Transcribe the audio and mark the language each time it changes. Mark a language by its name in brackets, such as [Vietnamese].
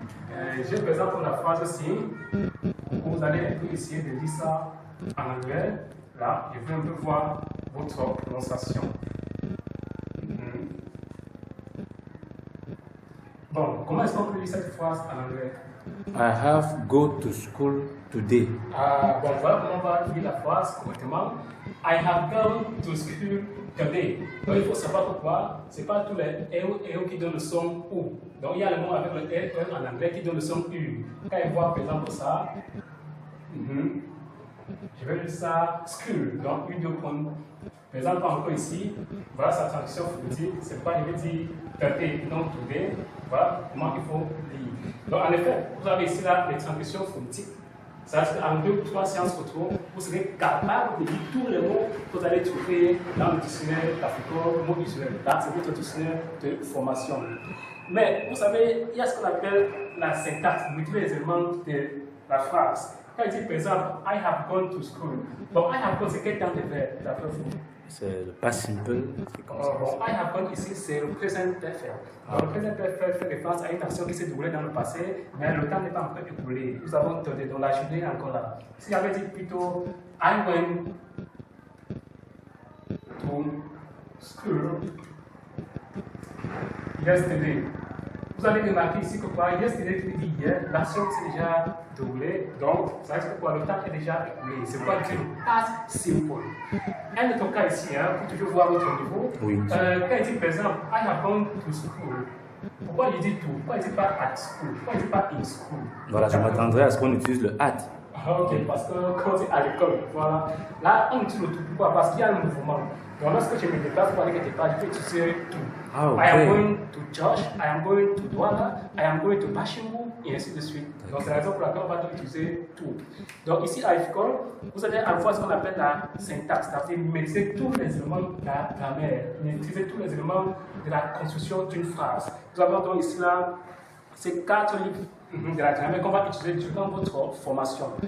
[French] Je présente la phrase aussi. Vous allez un peu essayer de lire ça en anglais. Là, je veux un peu voir votre prononciation. Bon, comment est-ce qu'on peut lire cette phrase en anglais? [English] I have go to school today. [French] Bon, voilà comment on va lire la phrase correctement. [English] I have gone to school today. [French] Donc il faut savoir pourquoi c'est pas tous les e qui donnent le son ou. Donc il y a le mot avec le e en anglais qui donne le son u. Quand il voit par exemple ça, je vais lire ça school. Donc une, deux points. Par exemple, encore ici, voilà sa traduction phonétique. C'est pas, je vais dire today, donc today. Voilà comment il faut lire. Donc en effet, vous avez ici là les traductions phonétiques. C'est-à-dire qu'en 2 ou 3 séances retour, vous serez capable de lire tous les mots que vous allez trouver dans le dictionnaire d'Africa, mots usuels. Là, c'est votre dictionnaire de formation. Mais vous savez, il y a ce qu'on appelle la syntaxe, les éléments de la phrase. Quand il dit par exemple, I have gone to school. Bon, I have gone, c'est quel temps de verbe d'après vous? C'est le pas simple. Bon, I have gone ici, c'est le présent perfect. Le présent perfect fait référence à une action qui s'est déroulée dans le passé, mais le temps n'est pas encore écoulé. Nous avons donné, donc la journée est encore là. [English] Si j'avais dit plutôt, I went to school yesterday. [French] Vous allez remarquer ici que quoi, yesterday qui dit hier, l'action s'est déjà déroulée, donc ça veut dire que quoi, le temps est déjà écoulé. C'est quoi dire past simple. Un autre cas ici, pour toujours voir votre niveau. Oui. Quand il dit par exemple, I have gone to school. Pourquoi il dit tout? Pourquoi il dit pas at school? Pourquoi il dit pas in school? Voilà, je m'attendrais à ce qu'on utilise le at. Ok, parce que quand c'est à l'école, voilà. Là, on utilise le tout. Pourquoi? Parce qu'il y a un mouvement. Donc, lorsque je me déplace pour aller quelque part, je peux utiliser tout. Ah, ok. [English] I am going to church, I am going to Douala, I am going to Bashimbu, et ainsi de suite. [French] Donc, c'est la raison pour laquelle on va utiliser tout. Donc, ici à IFCOL, vous allez avoir ce qu'on appelle la syntaxe, c'est-à-dire maîtriser tous les éléments de la grammaire, maîtriser tous les éléments de la construction d'une phrase. Nous avons donc ici là, ces 4 livres de la grammaire qu'on va utiliser durant votre formation.